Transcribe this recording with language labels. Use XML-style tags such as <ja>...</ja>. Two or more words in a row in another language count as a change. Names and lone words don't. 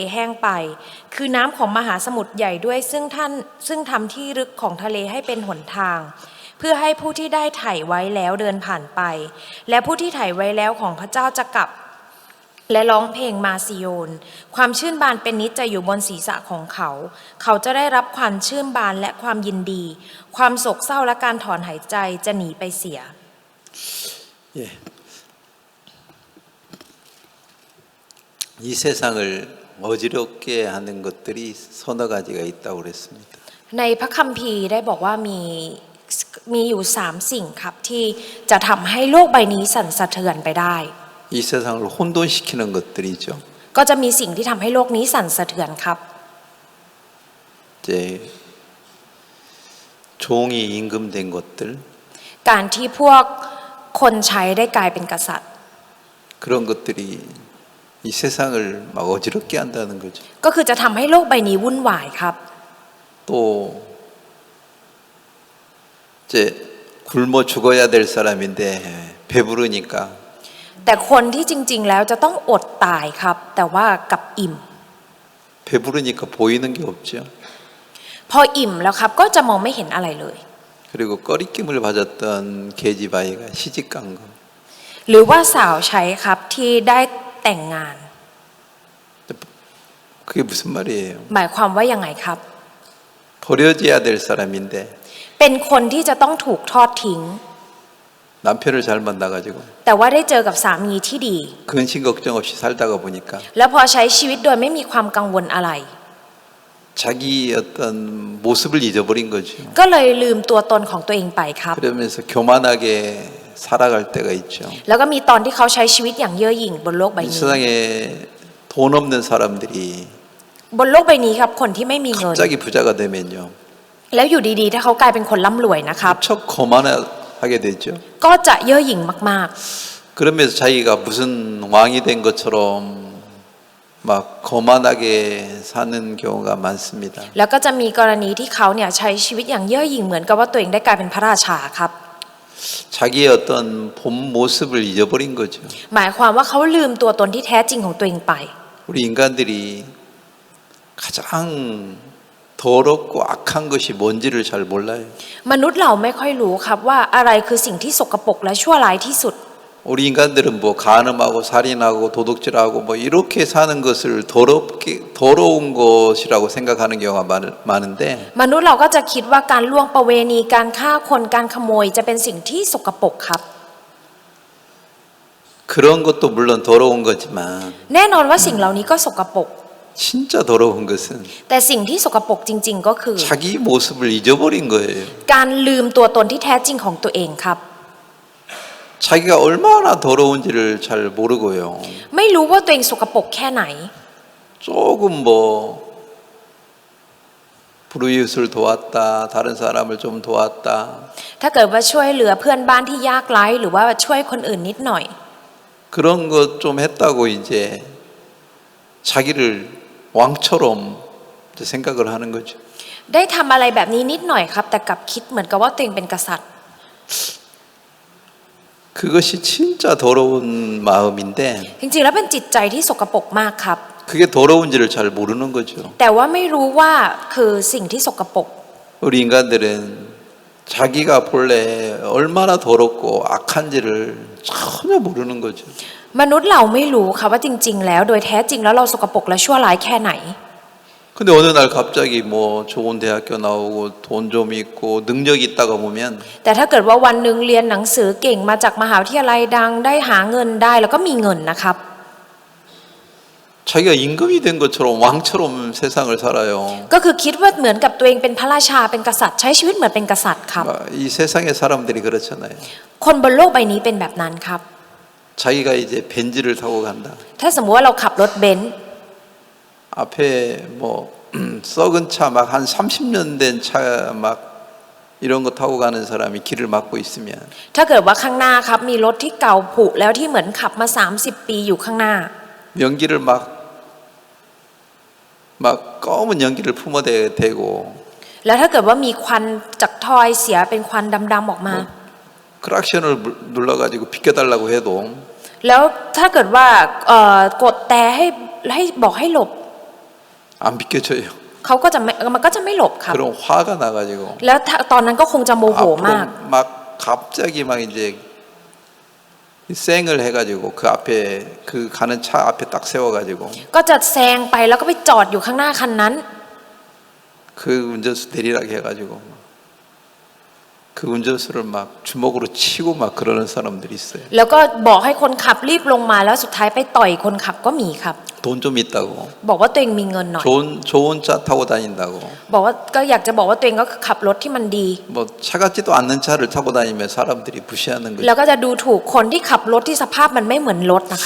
<th>แห้งไปคือน้ำของมหาสมุทรใหญ่ด้วยซึ่งทำที่ลึกของทะเลให้เป็นหนทางเพื่อให้ผู้ที่ได้ไถ่ไว้แล้วเดินผ่านไปและผู้ที่ไถ่ไว้แล้วของพระเจ้าจะกลับและร้องเพลงมาซิโยนความชื่นบานเป็นนิจจะอยู่บนศีรษะของเขาเขาจะได้รับความชื่นบานและความยินดีความโศกเศร้าและการถอนหายใจจะหนีไปเสีย</th> <ko>이 세상을 어지럽게 하는 것들이 서너 가지가 있다고 그랬습니다.</ko> <th>ในพระคัมภีร์ได้บอกว่ามีอยู่3สิ่งครับที่จะทำให้โลกใบนี้สั่นสะเทือนไปได้</th> <ko>이 세상을 혼돈시키는 것들이죠.</ko> <th>ก็จะมีสิ่งที่ทำให้โลกนี้สั่นสะเทือนครับ</th> <ko>이제 종이 임금된 것들</ko> <th>การที่พวกคนใช้ได้กลายเป็นกษัตริย์</th> <ko>그런 것들이 이 세상을 막 어지럽게 한다는 거죠.</ko> <th>ก็คือจะทำให้โลกใบนี้วุ่นวายครับ</th> <ko>또 이제 굶어 죽어야 될 사람인데 배부르니까</ko> <th>แต่คนที่จริงๆแล้วจะต้องอดตายครับแต่ว่ากับอิ่ม</th> <ko>배부르니까 보이는 게 없죠.</ko> <th>พออิ่มแล้วครับก็จะมองไม่เห็นอะไรเลย</th> <ko>그리고 꺼리낌을 받았던 계집아이가 시집간 거.</ko> <th>หรือว่าสาวใช้ครับที่ได้แต่งงาน</th> <ko>그게 무슨 말이에요?</ko> <th>หมายความว่ายังไงครับ</th> <ko>버려져야 될 사람인데</ko> <th>เป็นคนที่จะต้องถูกทอดทิ้ง</th> <ko>남편을 잘 만나가지고</ko> <th>แต่ว่าได้เจอกับสามีที่ดี</th> <ko>근심 걱정 없이 살다가 보니까</ko> <th>แล้วพอใช้ชีวิตโดยไม่มีความกังวลอะไร</th> <ko>자기 어떤 모습을 잊어버린 거죠.</ko> <th>ก็เลยลืมตัวตนของตัวเองไปครับ</th> <ko>그러면서 교만하게 살아갈 때가 있죠.</ko> <th>แล้วก็มีตอนที่เขาใช้ชีวิตอย่างเย่อหยิ่งบนโลกใบ</th> <ko>이</ko> <th>นี้</th> <ko>세상에 돈 없는 사람들이</ko> <th>บนโลกใบนี้ครับคนที่ไม่มีเงิน</th> <ko>갑자기 부자가 되면요.</ko> <th>แล้วอยู่ดีๆถ้าเขากลายเป็นคนร่ำรวยนะครับ</th> <ko>척 거만하게 되죠.</ko> <th>ก็จะเย่อหยิ่งมาก</th> <ko>그러면서 자기가 무슨 왕이 된 것처럼 막 거만하게 사는 경우가 많습니다.</ko> <th>ๆแล้วก็จะมีกรณีที่เขาเนี่ยใช้ชีวิตอย่างเย่อหยิ่งเหมือนกับว่าตัวเองได้กลายเป็นพระราชาครับ</th> <ko>자기의 어떤 본 모습을 잊어버린 거죠.</ko> <th>หมายความว่าเขาลืมตัวตนที่แท้จริงของตัวเองไป</th> <ko>우리 인간들이 가장 더럽고 악한 것이 뭔지를 잘 몰라요.</ko> <th>มนุษย์เราไม่ค่อยรู้ครับว่าอะไรคือสิ่งที่สกปรกและชั่วร้ายที่สุด</th> <ko>우리 인간들은 뭐 간음하고 살인하고 도둑질하고 뭐 이렇게 사는 것을 더러운 것이라고 생각하는 경우가 많은데</ko> <th>มนุษย์เราก็จะคิดว่าการล่วงประเวณีการฆ่าคนการขโมยจะเป็นสิ่งที่สกปรกครับ</th> <ko>그런 것도 물론 더러운 거지만</ko> <th>แน่นอนว่าสิ่งเหล่านี้ก็สกปรก</th> <ko>진짜 더러운 것은</ko> <th>แต่สิ่งที่สกปรกจริง ๆ ก็คือ</th> <ko>자기 모습을 잊어버린 거예요.</ko> <th>การลืมตัวตนที่แท้จริงของตัวเองครับ</th> <ko>자기가 얼마나 더러운지를 잘 모르고요.</ko> <th>ไม่รู้ว่าตัวเองสกปรกแค่ไหน</th> <ko>조금 뭐 불우이웃을 도왔다, 다른 사람을 좀 도왔다.</ko> <th>ถ้าเกิดว่าช่วยเหลือเพื่อนบ้านที่ยากไร้หรือว่าช่วยคนอื่นนิดหน่อย</th> <ko>그런 것 좀 했다고 이제 자기를 왕처럼 생각을 하는 거죠.</ko> <th>ได้ทำอะไรแบบนี้นิดหน่อยครับ แต่กลับคิดเหมือนกับว่าตัวเองเป็นกษัตริย์</th> <ko>그것이 진짜 더러운 마음인데</ko> <th>จริงๆแล้วเป็นจิตใจที่สกปรกมากครับ</th> <ko>그게 더러운지를 잘 모르는 거죠.</ko> <th>แต่ว่าไม่รู้ว่าคือสิ่งที่สกปรก</th> <ko>우리 인간들은 자기가 본래 얼마나 더럽고 악한지를 전혀 모르는 거죠.</ko> <th>มนุษย์เราไม่รู้ค่ะว่าจริง ๆ แล้วโดยแท้จริงแล้วเราสกปรกและชั่วร้ายแค่ไหน</th> <ko>근데 어느 날 갑자기 뭐 좋은 대학교 나오고 돈 좀 있고 능력이 있다가 보면</ko> <th>แต่ถ้าเกิดว่าวันหนึ่งเรียนหนังสือเก่งมาจากมหาวิทยาลัยดังได้หาเงินได้แล้วก็มีเงินนะครับ</th> <ko>자기가 임금이 된 것처럼 왕처럼 세상을 살아요.</ko> <th>ก็คือคิดว่าเหมือนกับตัวเองเป็นพระราชาเป็นกษัตริย์ใช้ชีวิตเหมือนเป็นกษัตริย์ครับ</th> <ko>이 세상의 사람들이 그렇잖아요.</ko> <th>คนบนโลกใบนี้เป็นแบบนั้นครับ</th> <ko>자기가 이제 벤츠를 타고 간다.</ko> <th>ถ้าสมมติว่าเราขับรถเบนซ์</th> <ko>앞에 뭐 썩은 차 막 한 30년 된 차 막 이런 거 타고 가는 사람이 길을 막고 있으면</ko> <th>ถ้าเกิดว่าข้างหน้าครับมีรถที่เก่าผุแล้วที่เหมือนขับมา30 ปีอยู่ข้างหน้า</th> <ko>연기를 막 검은 연기를 뿜어대고</ko> <th>แล้วถ้าเกิดว่ามีควันจากทอยเสียเป็นควันดำๆออกมา</th> <ko>크락션을 눌러가지고 비켜달라고 해도</ko> <th>แล้วถ้าเกิดว่ากดแต่ให้บอกให้หลบ</th> <ko>안 비켜줘요.</ko> <th>เขาก็จะไม่มันก็จะไม่หลบครับ</th> <ko>그럼 화가 나가지고</ko> <th>แล้วตอนนั้นก็คงจะโมโหมาก</th> <ko>앞으로 막 갑자기 막 이제 쌩을 해가지고 그 앞에 그 가는 차 앞에 딱 세워가지고</ko> <th>ก็จะแซงไปแล้วก็ไปจอดอยู่ข้างหน้าคันนั้น</th> <ko>그 운전수 내리라게 해가지고 그 운전수를 막 주먹으로 치고 막 그러는 사람들이 있어요.</ko> <th>แล้วก็บอกให้คนขับรีบลงมาแล้วสุดท้ายไปต่อยคนขับก็มีครับ</th> <ko>돈 좀 있다고</ko> <th>บอกว่าตัวเองมีเงินหน่อย</th> <ko>좋은 차 타고 다닌다고</ko> <th>บอกว่าก็อยากจะบอกว่าตัวเองก็ขับรถที่มันดี</th> <ko>뭐 차 같지도 않는 차를 타고 다니면 사람들이 무시하는</ko> <th>แล้ว</th> <ko>거죠.</ko> <th>ก็จะดูถูกคนที่ขับรถที่สภาพมันไม่เหมือนรถนะครับ</th>